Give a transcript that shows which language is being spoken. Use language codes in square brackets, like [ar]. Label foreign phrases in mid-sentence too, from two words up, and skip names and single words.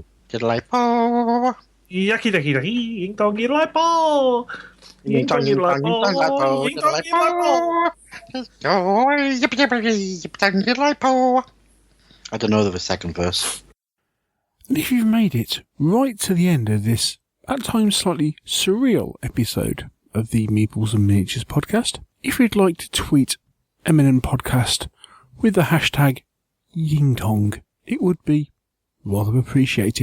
[en] Yidlai po. Yaki daki daki. Ying tong yidlai po. Ying tong yidlai po. Ying tong yidlai po. I don't know the second verse. And if you've made it right to the end of this, at times slightly surreal episode of the Meeples and Miniatures podcast, if you'd like to tweet Eminent Podcast with the hashtag YingTong, it would be rather appreciated.